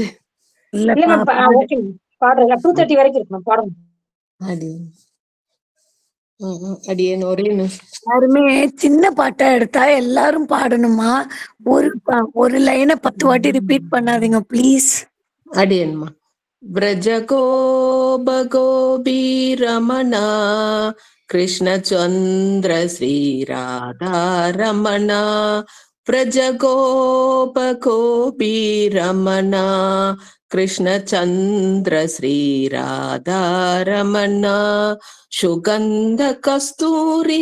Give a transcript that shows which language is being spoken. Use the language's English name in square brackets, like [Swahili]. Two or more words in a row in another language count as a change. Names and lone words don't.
[Tamil] இல்ல [English] ma'am, okay ma'am [Tamil] பாடுறீங்களா? 2:30 வரைக்கும் இருக்கு மேம், பாடுங்க. அடியன் ஒரே யாருமே சின்ன பாட்டா எடுத்தா எல்லாரும் பாடணுமா? ஒரு லைனை 10 வாட்டி ரிப்பீட் பண்ணாதீங்க ப்ளீஸ். அடியன்மா. [Sanskrit] व्रजगोप गोपी रमणा कृष्णचन्द्र श्रीराधा रमणा व्रजगोप गोपी रमणा कृष्णचन्द्र श्रीराधा रमणा सुगन्ध कस्तूरी